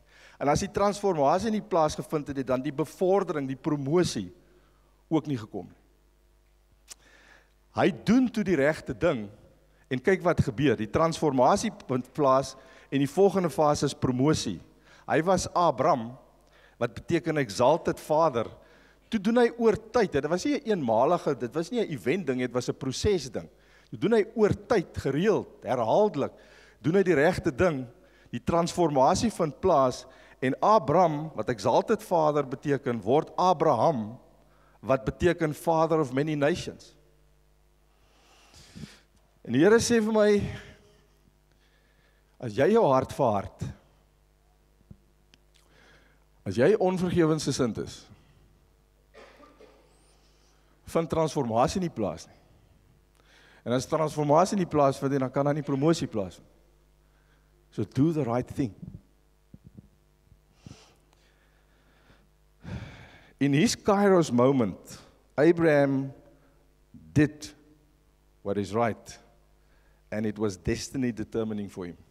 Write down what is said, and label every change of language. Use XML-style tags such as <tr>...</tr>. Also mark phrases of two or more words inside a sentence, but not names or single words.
<af>En as die transformasie nie plaasgevind het, dan die bevordering, die promosie ook nie gekom nie. Hy doen toe die regte ding en kyk wat gebeur. Die transformasie vind plaas en die volgende fase is promosie. Hy was Abram, wat beteken</af> <en>exalted father.</en> <af>Toe doen hy oor tyd, dit was nie 'n eenmalige, dit was nie 'n event ding, dit was 'n proses ding. Toe doen hy oor tyd, gereeld, herhaaldelik, doen hy die regte ding, die transformasie vind plaas, en Abram, wat</af> <en>exalted father</en> <af>beteken, word Abraham, wat beteken</af> <en>father of many nations.</en> <af>En die Here sê vir my, as jy jou hart verhard, as jy onvergewensgesind is, vind transformasie nie plaas nie. En as transformasie nie plaasvind nie, dan kan daar nie promosie plaasvind.</af> <en>So do the right thing. In his Kairos moment, Abraham did what is right, and it was destiny determining for him.</en>